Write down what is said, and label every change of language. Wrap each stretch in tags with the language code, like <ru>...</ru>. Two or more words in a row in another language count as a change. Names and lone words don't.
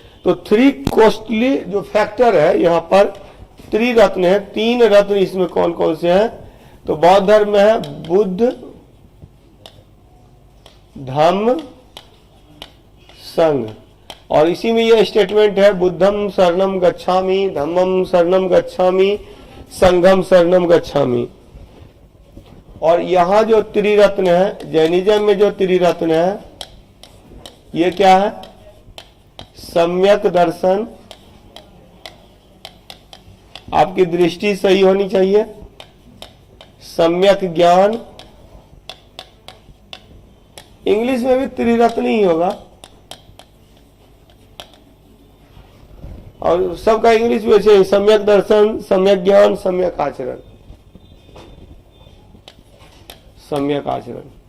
<hi>तो 3 कॉस्टली जो फैक्टर है यहाँ पर त्रिरत्न है। 3 रत्न इसमें कौन कौन से हैं? तो बौद्ध धर्म में है बुद्ध, धम्म, संघ। और इसी में ये स्टेटमेंट है</hi> <pi>बुद्धम शरणम गच्छामि, धम्मम शरणम गच्छामि, संघम शरणम गच्छामि।</pi> <hi>और यहां जो त्रिरत्न है, जैनिज्म में जो त्रिरत्न है, ये क्या है? सम्यक दर्शन, आपकी दृष्टि सही होनी चाहिए, सम्यक ज्ञान, इंग्लिश में भी त्रिरत्न ही होगा और सबका इंग्लिश भी वैसे ही, सम्यक दर्शन, सम्यक ज्ञान, सम्यक आचरण, सम्यक आचरण।</hi>